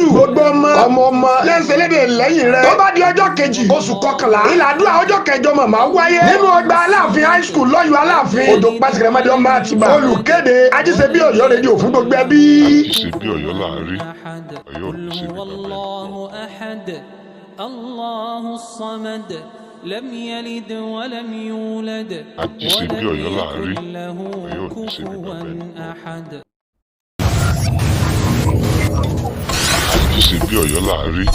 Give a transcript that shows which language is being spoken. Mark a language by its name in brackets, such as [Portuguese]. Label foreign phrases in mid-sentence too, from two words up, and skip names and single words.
[Yoruba] Gbogbo ọmọ lẹ́sẹ̀ lédè lẹ́yìn rẹ̀. Tó bá di ọjọ́ kejì oṣù kọkànlá. Ìlàdúrà ọjọ́ kẹjọ màmá wáyé. Nínú ọgbà Aláàfin high school lọ́yọ̀ Aláàfin. Odò pàṣẹkẹrẹmọdé ọmọ Àtìbà. Olùkéde Ajíṣebí Ọ̀yọ́ rédíò fún gbogbo ẹbí. Ajíṣebí Ọ̀yọ́ láàárín. Ọ̀yọ́ ò ní ṣe bí bàbá. [Arabic] الله الصمد لم يلد ولم يولد [Yoruba] Ajíṣebí Ọ̀yọ́ láàárín. [Arabic] ولم يكن له [Yoruba] Ọ̀yọ́ ò ní ṣe bí [Arabic] كفوا [Yoruba] bàbá. [Arabic] أحد. [Yoruba] Ajíṣebí Ọ̀yọ́ láàárín.